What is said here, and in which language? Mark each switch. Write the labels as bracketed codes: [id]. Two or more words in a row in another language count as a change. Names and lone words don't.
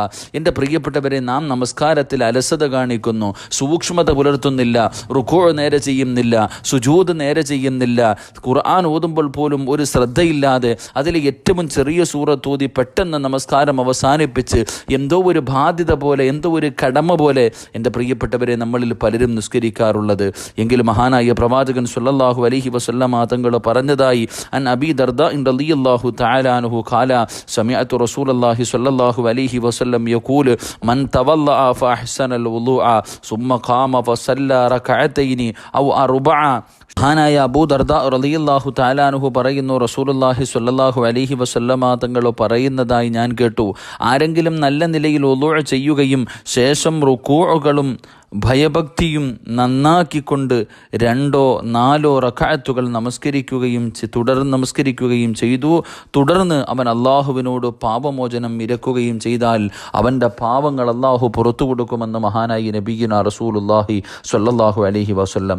[ml] എൻ്റെ പ്രിയപ്പെട്ടവരെ, നാം നമസ്കാരത്തിൽ അലസത കാണിക്കുന്നു, സൂക്ഷ്മത പുലർത്തുന്നില്ല, റുക്കൂ നേരെ ചെയ്യുന്നില്ല, സുജൂദ് നേരെ ചെയ്യുന്നില്ല, ഖുർആൻ ഓതുമ്പോൾ പോലും ഒരു ശ്രദ്ധയില്ലാതെ അതിൽ ഏറ്റവും ചെറിയ സൂറത്ത് ഓതി പെട്ടെന്ന് നമസ്കാരം അവസാനിപ്പിച്ച് എന്തോ ഒരു ബാധ്യത പോലെ, എന്തോ ഒരു കടമ പോലെ എൻ്റെ പ്രിയപ്പെട്ടവരെ നമ്മളിൽ പലരും നിസ്കരിക്കാറുള്ളത്. എങ്കിലും മഹാനായ പ്രവാചകൻ [ar] صلى الله عليه وسلم [ml] തങ്ങൾ പറഞ്ഞതായി [ar] عن أبي الدرداء رضي الله تعالى عنه قال سمعت رسول الله صلى الله عليه وسلم يقول من توضأ فأحسن الوضوء ثم قام فصلى ركعتين أو أربع. [ml] മഹാനായ അബൂ ദർദാ [ar] رضي الله تعالى عنه [ml] പറയുന്നു, [ar] رسول الله صلى الله عليه وسلم [ml] തങ്ങൾ പറയുന്നതായി ഞാൻ കേട്ടു, ആരെങ്കിലും നല്ല നിലയിൽ വുളൂ ചെയ്യുകയും ശേഷം റുകൂഉകളും ഭയഭക്തിയും നന്നാക്കിക്കൊണ്ട് 2 or 4 റക്അത്തുകൾ നമസ്കരിക്കുകയും ചെയ്തു, തുടർന്ന് അവൻ അള്ളാഹുവിനോട് പാപമോചനം ഇരക്കുകയും ചെയ്താൽ അവൻ്റെ പാപങ്ങൾ അള്ളാഹു പുറത്തു കൊടുക്കുമെന്ന് മഹാനായി [ar] نبينا رسول الله صلى الله عليه وسلم.